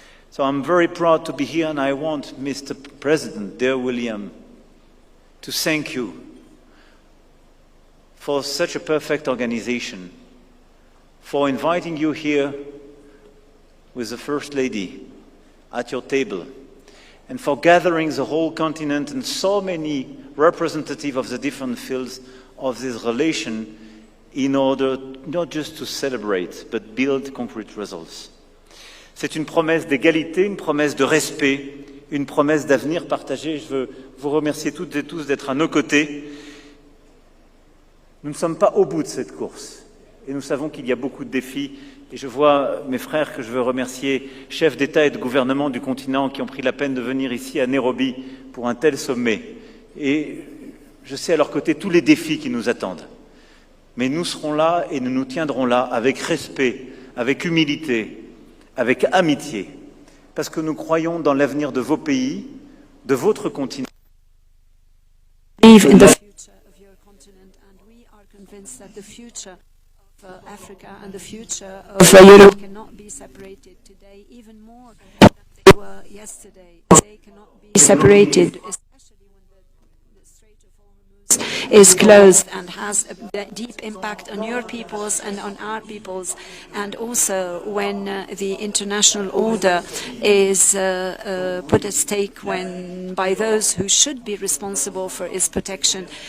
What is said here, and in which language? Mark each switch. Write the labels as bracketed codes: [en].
[en] So I'm very proud to be here, and I want, Mr. President, dear William, to thank you for such a perfect organization, for inviting you here with the First Lady at your table, and for gathering the whole continent and so many representatives of the different fields of this relation in order not just to celebrate, but build concrete results. [fr] C'est une promesse d'égalité, une promesse de respect, une promesse d'avenir partagé. Je veux vous remercier toutes et tous d'être à nos côtés. Nous ne sommes pas au bout de cette course et nous savons qu'il y a beaucoup de défis. Et je vois mes frères que je veux remercier, chefs d'État et de gouvernement du continent qui ont pris la peine de venir ici à Nairobi pour un tel sommet. Et je sais à leur côté tous les défis qui nous attendent. Mais nous serons là et nous nous tiendrons là avec respect, avec humilité, avec amitié, parce que nous croyons dans l'avenir de vos pays, de votre continent. [en] Believe in the future of your continent, and we are convinced that the future of Africa and the future of Europe cannot be separated today, even more than they were yesterday. They cannot be separated, especially when the Strait of Hormuz is closed and has a deep impact on your peoples and on our peoples, and also when the international order is put at stake by those who should be responsible for its protection.